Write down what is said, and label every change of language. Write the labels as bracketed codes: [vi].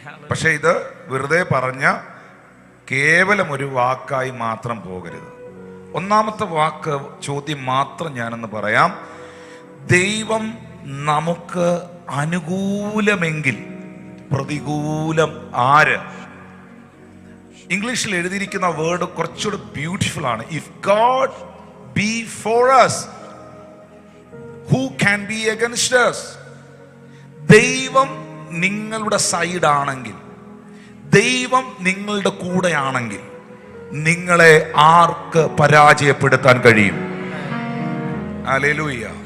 [ml] പക്ഷെ ഇത് വെറുതെ പറഞ്ഞ കേവലം ഒരു വാക്കായി മാത്രം പോകരുത്. ഒന്നാമത്തെ വാക്ക്, ചോദ്യം മാത്രം ഞാനൊന്ന് പറയാം. ദൈവം നമുക്ക് അനുകൂലമെങ്കിൽ പ്രതികൂലം ആര്? ഇംഗ്ലീഷിൽ എഴുതിയിരിക്കുന്ന വേർഡ് കുറച്ചുകൂടെ ബ്യൂട്ടിഫുൾ ആണ്. [en] If God be for us, who can be against us? [ml] ദൈവം നിങ്ങളുടെ സൈഡാണെങ്കിൽ, ദൈവം നിങ്ങളുടെ കൂടെയാണെങ്കിൽ നിങ്ങളെ ആർക്ക് പരാജയപ്പെടുത്താൻ കഴിയും? ഹല്ലേലൂയ.